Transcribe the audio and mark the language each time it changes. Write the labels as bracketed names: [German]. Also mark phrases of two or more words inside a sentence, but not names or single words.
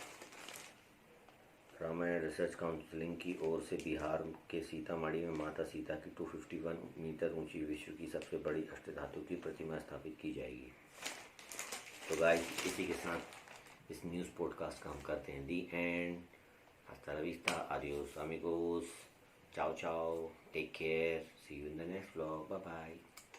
[Hindi] रामायण रिसर्च काउंसिलिंग की ओर से बिहार के सीतामढ़ी में माता सीता की 251 मीटर ऊंची विश्व की सबसे बड़ी अष्टधातु की प्रतिमा स्थापित की जाएगी। तो गाइस इसी के साथ इस न्यूज़ पॉडकास्ट का हम करते हैं [English] the end. [Spanish] हasta la vista, adios amigos, [Italian] ciao ciao, [English] take care, see you in the next vlog, bye bye.